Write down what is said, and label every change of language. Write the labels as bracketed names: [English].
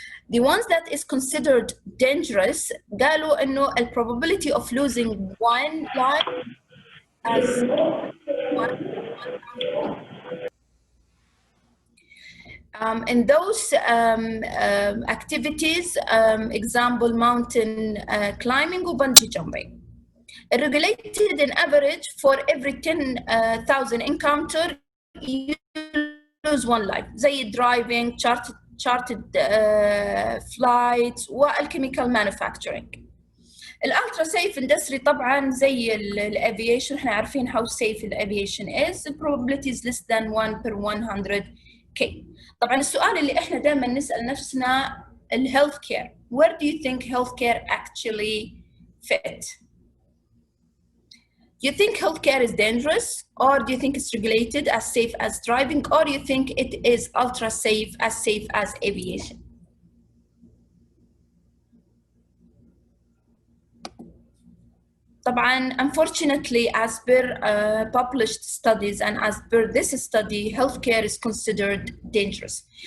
[English] The ones that is considered dangerous, [Arabic] قالوا إنه [English] the probability of losing one life as in those activities, example mountain climbing or bungee jumping. Regulated in average for every 10,000 encounter you lose 1 life. زي driving, chartered flights والchemical manufacturing. [Arabic] الالترا سيف اندستري طبعا زي الافيشن، احنا عارفين [English] how safe [Arabic] الافيشن is. [English] The probability is less than 1 per 100k. [Arabic] طبعا السؤال اللي احنا دائما نسال نفسنا الهيلث كير. [English] Where do you think healthcare actually fit? Do you think healthcare is dangerous, or do you think it's regulated as safe as driving, or do you think it is ultra safe as aviation? طبعاً, unfortunately, as per published studies and as per this study, healthcare is considered dangerous.